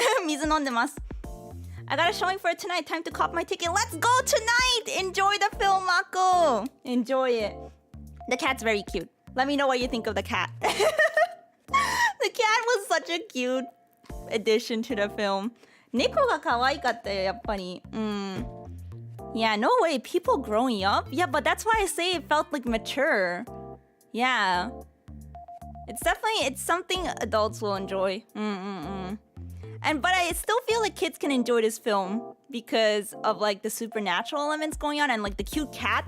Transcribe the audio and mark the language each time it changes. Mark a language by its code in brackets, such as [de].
[ja] 水飲んでます. [en] I got a showing for it tonight. Time to cop my ticket. Let's go tonight! Enjoy the film, Mako! Enjoy it. The cat's very cute. Let me know what you think of the cat. The cat was such a cute addition to the film. [ja] 猫が可愛かったよ、やっぱり。 [en] Yeah, no way. People growing up? Yeah, but that's why I say it felt like mature. Yeah. It's something adults will enjoy. But I still feel like kids can enjoy this film because of like the supernatural elements going on and like the cute cat.